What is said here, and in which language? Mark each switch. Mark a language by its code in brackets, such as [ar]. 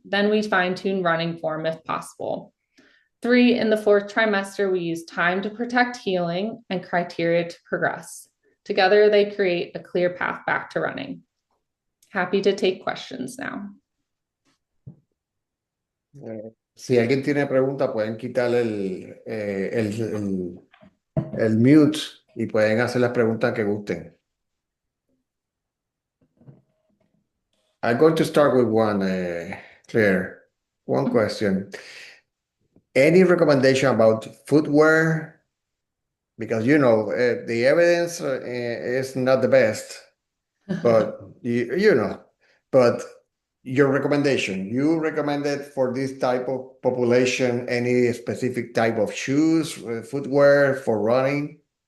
[en] Then we fine-tune running form if possible. 3, in the 4th trimester, we use time to protect healing and criteria to progress. Together, they create a clear path back to running. Happy to take questions now. [es] Si alguien tiene pregunta, pueden quitarle el mute y pueden hacer las preguntas que gusten. [en] I'm going to start with one, Claire. One question. Any recommendation about footwear? Because, the evidence is not the best, but, but your recommendation, you recommended for this type of population, any specific type of shoes, footwear for running?